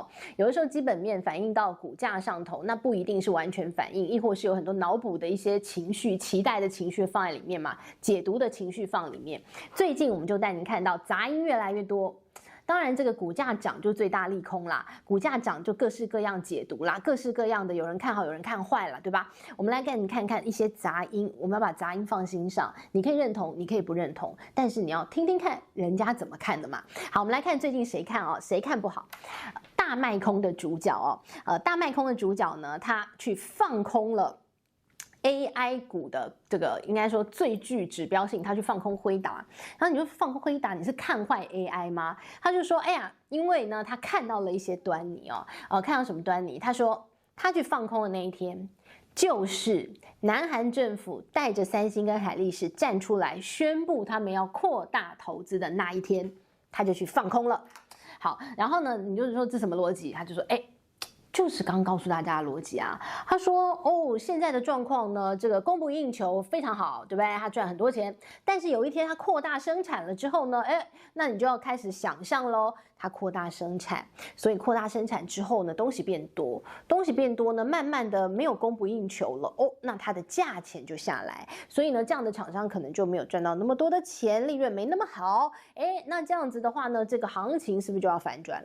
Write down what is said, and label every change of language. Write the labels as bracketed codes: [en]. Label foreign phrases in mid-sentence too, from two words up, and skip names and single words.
[zh] 有的時候基本面反映到股價上頭，那不一定是完全反應，亦或是有很多腦補的一些情緒、期待的情緒放在裡面嘛，解讀的情緒放裡面。最近我們就帶您看到雜音越來越多。當然，這個股價漲就最大利空啦，股價漲就各式各樣解讀啦，各式各樣的有人看好，有人看壞了，對吧？我們來給你看看一些雜音，我們要把雜音放心上，你可以認同，你可以不認同，但是你要聽聽看人家怎麼看的嘛。好，我們來看最近誰看哦，誰看不好？大賣空的主角哦，大賣空的主角呢，他去放空了。AI 股的這個應該說最具指標性，他去放空輝達，然後你就放空輝達，你是看壞 AI 嗎？他就說，哎呀，因為呢他看到了一些端倪哦，看到什麼端倪？他說他去放空的那一天，就是南韓政府帶着三星跟海力士站出來宣布他們要擴大投資的那一天，他就去放空了。好，然後呢，你就是說這什麼邏輯？他就說，哎。就是剛告訴大家的邏輯啊，他說哦，現在的狀況呢，這個供不應求非常好，對不對？他賺很多錢，但是有一天他擴大生產了之後呢，哎，那你就要開始想象嘍，他擴大生產，所以擴大生產之後呢，東西變多，東西變多呢，慢慢的沒有供不應求了哦，那它的價錢就下來，所以呢，這樣的廠商可能就沒有賺到那麼多的錢，利潤沒那麼好，哎，那這樣子的話呢，這個行情是不是就要反轉了？